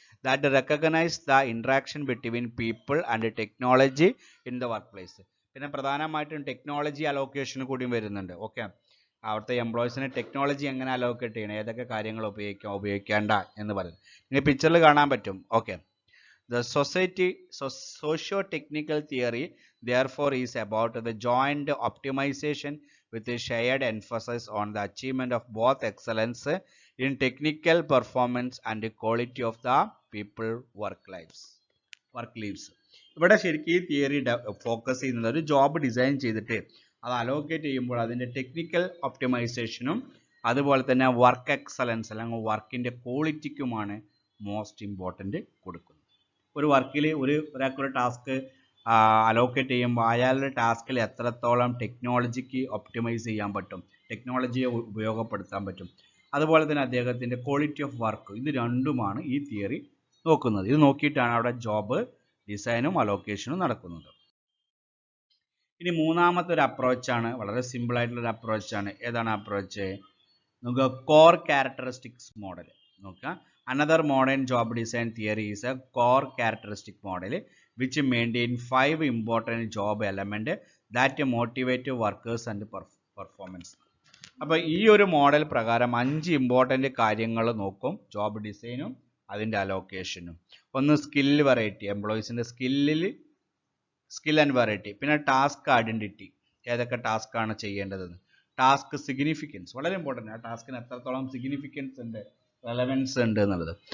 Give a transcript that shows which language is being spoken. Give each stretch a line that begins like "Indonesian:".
English: That recognise the interaction between people and technology in the work place.
Malayalam: പിന്നെ പ്രധാനമായിട്ടും technology allocation കൂടിയും വരുന്നുണ്ട്. Okay, അവിടുത്തെ എംപ്ലോയീസിന് ടെക്നോളജി എങ്ങനെ അലോക്കേറ്റ് ചെയ്യണം, ഏതൊക്കെ കാര്യങ്ങൾ ഉപയോഗിക്കേണ്ട എന്ന് പറയുന്നത് നിങ്ങൾ പിക്ചറിൽ കാണാൻ പറ്റും.
English: Okay, the socio-technical theory therefore is about the joint optimization with a shared emphasis on the achievement of both excellence in technical performance and the quality of the people work lives.
Malayalam: ഇവിടെ ശരിക്കും ഈ theory focus ചെയ്യുന്നത് ഒരു job design ചെയ്തിട്ട് അത് allocate ചെയ്യുമ്പോൾ അതിൻ്റെ technical ഒപ്റ്റിമൈസേഷനും അതുപോലെ തന്നെ വർക്ക് എക്സലൻസ് അല്ലെങ്കിൽ വർക്കിൻ്റെ ക്വാളിറ്റിക്കുമാണ് മോസ്റ്റ് ഇമ്പോർട്ടൻ്റ് കൊടുക്കുന്നത്. ഒരു വർക്കിൽ ഒരാൾക്കൊരു ടാസ്ക് അലോക്കേറ്റ് ചെയ്യുമ്പോൾ അയാളുടെ ടാസ്കിൽ എത്രത്തോളം ടെക്നോളജിക്ക് ഒപ്റ്റിമൈസ് ചെയ്യാൻ പറ്റും, ടെക്നോളജിയെ ഉപയോഗപ്പെടുത്താൻ പറ്റും, അതുപോലെ തന്നെ അദ്ദേഹത്തിൻ്റെ ക്വാളിറ്റി ഓഫ് വർക്ക്, ഇത് രണ്ടുമാണ് ഈ തിയറി നോക്കുന്നത്. ഇത് നോക്കിയിട്ടാണ് അവിടെ ജോബ് ഡിസൈനും അലോക്കേഷനും നടക്കുന്നത്. ഇനി മൂന്നാമത്തെ ഒരു അപ്രോച്ചാണ്, വളരെ സിമ്പിൾ ആയിട്ടുള്ളൊരു അപ്രോച്ചാണ്. ഏതാണ് അപ്രോച്ച്? നോക്കുക, കോർ ക്യാരക്ടറിസ്റ്റിക്സ് മോഡൽ നോക്കുക.
English: Another modern job design theory is a core characteristic model which maintain 5 important job element that motivate workers and performance.
Malayalam: അപ്പോൾ ഈ ഒരു മോഡൽ പ്രകാരം 5 ഇമ്പോർട്ടൻ്റ് കാര്യങ്ങൾ നോക്കും ജോബ് ഡിസൈനും അതിൻ്റെ അലോക്കേഷനും. ഒന്ന് skill variety, എംപ്ലോയീസിൻ്റെ skill and variety. പിന്നെ ടാസ്ക് ഐഡൻറ്റിറ്റി, ഏതൊക്കെ ടാസ്ക്കാണ് ചെയ്യേണ്ടതെന്ന്. ടാസ്ക് സിഗ്നിഫിക്കൻസ്, വളരെ ഇമ്പോർട്ടൻ്റ്, ആ ടാസ്കിന് എത്രത്തോളം സിഗ്നിഫിക്കൻസ് ഉണ്ട്, റെലവൻസ് ഉണ്ട് എന്നുള്ളത്.